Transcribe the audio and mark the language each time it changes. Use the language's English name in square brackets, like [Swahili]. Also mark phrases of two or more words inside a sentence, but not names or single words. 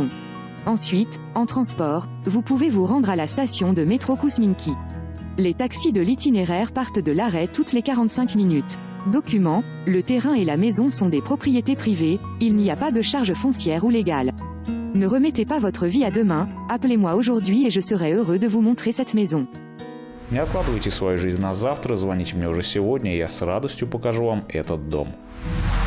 [French] Ensuite, en transport, vous pouvez vous rendre à la station de métro Kousminki. Les taxis de l'itinéraire partent de l'arrêt toutes les 45 minutes. Documents, le terrain et la maison sont des propriétés privées, il n'y a pas de charge foncière ou légale. Ne remettez pas votre vie à demain, appelez-moi aujourd'hui et je serai heureux de vous montrer cette maison. [Russian] Не откладывайте свою жизнь на завтра, звоните мне уже сегодня, и я с радостью покажу вам этот дом.